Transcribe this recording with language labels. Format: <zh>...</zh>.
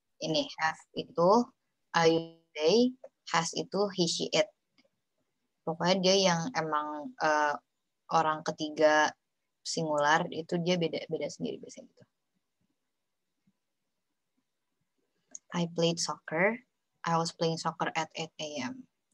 <id>Ini have itu I, they, has itu he, she, it. Pokoknya dia yang emang orang ketiga singular itu dia beda sendiri biasanya gitu.</id> <en>I played soccer. I was playing soccer at 8 a.m.</en>